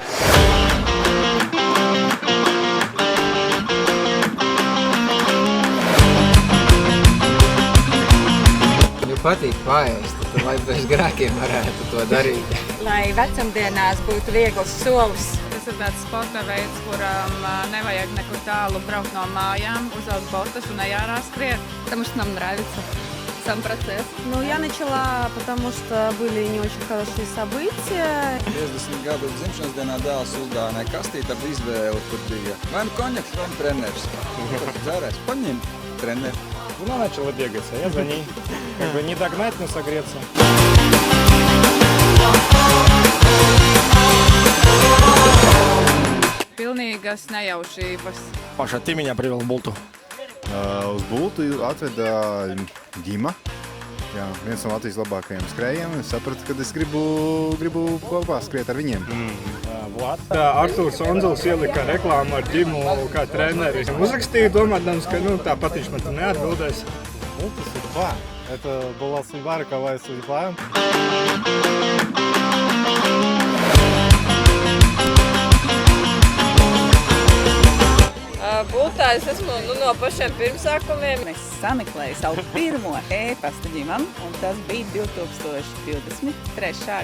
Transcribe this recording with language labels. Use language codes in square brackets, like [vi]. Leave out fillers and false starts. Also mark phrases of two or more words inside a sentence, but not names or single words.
[lv] Patīk paēst, lai bez grēkiem varētu to darīt. Lai vecumdienās būtu viegls solis. Tas ir tāds sporta veids, kuram nevajag nekur tālu braukt no mājām, uzvelkt botas un ārā skriet. [ru] Потому что нам нравится сам процесс. Ну, я начала, потому что были не очень хорошие события. [lv] 50 gadu dzimšanas dienā dēls uzdāvināja kastīti ar izvēli, kur bija vai nu konjaks, vai nu treneris. Dzērēs, paņem treneri. [ru] Она начала бегать, а я за ней. Как бы не догнать, но согреться. [lv] Pilnīgas nejaušības. [ru] Паша, ты меня привел в Булту? [lv] Uz Bultu atveda Ģima. Jā, viens no Latvijas labākajiem skrējiem. Es sapratu, ka es gribu kopā skriet ar viņiem. Vlad. Artūrs Onzuls ielika reklāmu ar Ģimu kā treneri. Uzrakstīju, domādams, ka tāpat viņš man tu neatbildēs. [ru] Это судьба. Это была судьба, роковая судьба. [lv] Bultā es esmu no pašiem pirmsākumiem. Es sameklēju savu pirmo e-pasta Ģimam, un tas bija 2023.